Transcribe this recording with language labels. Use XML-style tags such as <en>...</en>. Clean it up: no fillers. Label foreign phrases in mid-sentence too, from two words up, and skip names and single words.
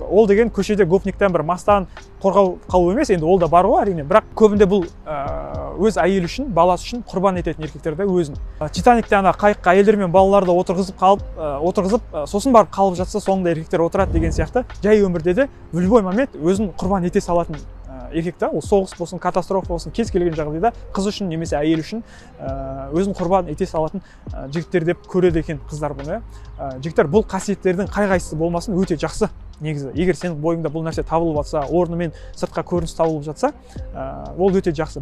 <kk>Ол деген көшеде гопниктен бір мастан қорғау қалу емес, енді ол да бар ғой әрине, бірақ көбінде бұл өз әйелі үшін, баласы үшін құрбан ететін еркектер де өзін. Титаникте ана қайыққа әйелдер мен балаларды отырғызып, сосын барып қалып жатса, соңында еркектер отырады деген сияқты, жай өмірде де</kk> <ru>в любой момент</ru> <kk>өзін құрбан ете салатын еркек та. Ол соғыс болсын, катастрофа болсын, кез келген жағдайда қыз үшін немесе әйел үшін өзін құрбан ете салатын жігіттер деп көреді екен қыздар бұны. Жігіттер бұл қасиеттердің қай-қайсысы болмасын өте жақсы негізі. Егер сенің бойыңда бұл нәрсе табылып жатса, орнымен сыртқа көрініс табылып жатса, ол өте жақсы.</kk>